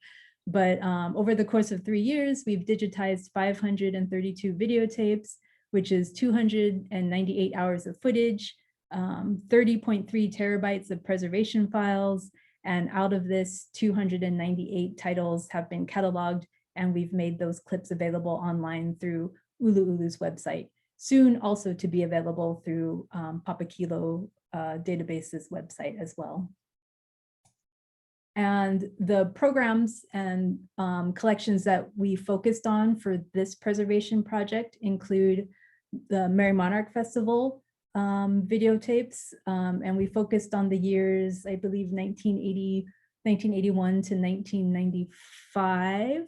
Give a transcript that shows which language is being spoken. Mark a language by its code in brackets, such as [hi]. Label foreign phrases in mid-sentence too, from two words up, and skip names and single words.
[en] But over the course of 3 years, we've digitized 532 videotapes, which is 298 hours of footage, 30.3 terabytes of preservation files. And out of this, 298 titles have been cataloged, and we've made those clips available online through ʻUluʻulu's website. Soon also to be available through Papakilo Database's website as well. And the programs and collections that we focused on for this preservation project include the Merry Monarch Festival videotapes, and we focused on the years, I believe, 1981 to 1995.